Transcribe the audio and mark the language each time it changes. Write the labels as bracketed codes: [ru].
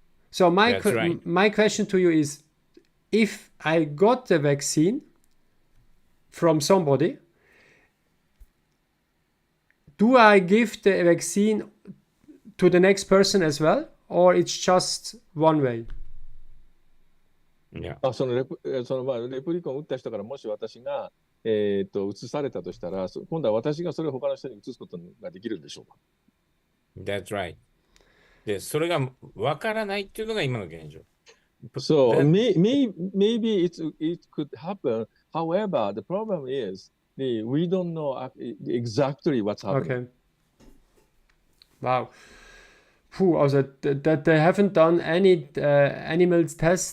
[en] So my question to you is, if I got the vaccine from somebody, do I give the vaccine to the next person as well, or it's just one way? Yeah. [ja] そのレプリコンを打った人からもし私が移されたとしたら、今度は私がそれを他の人に移すことができるんでしょうか？ [en] That's right. [ja] で、それがわからないっていうのが今の現状。 [en] So maybe it could happen. However, the problem is we don't know exactly what's happening. Okay. Wow. Also that they haven't done any animal tests.